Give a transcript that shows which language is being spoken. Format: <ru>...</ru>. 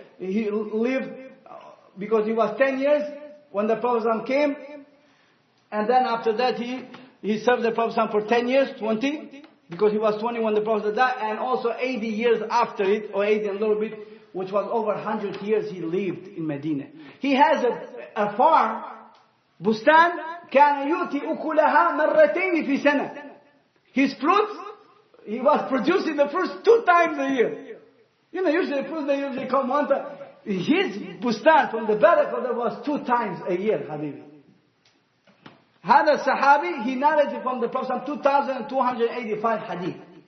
<en>He lived, because he was 10 years when the Prophet came, and then after that he served the Prophet for 10 years, 20, because he was 20 when the Prophet died, and also 80 years after it, or 80 and a little bit, which was over 100 years he lived in Medina. He has a farm,</en> <ar>Bustan, كان يؤتي أكلها مرتين في سنة.</ar> <en>His fruits, he was producing the fruits 2 times a year. Usually the fruits, they usually come 1 time. His bustan from the barakah, that was 2 times a year, Habibi.</en> <ar>Hada</ar> <en>Sahabi, he narrated from the Prophet 2,285 hadith.</en>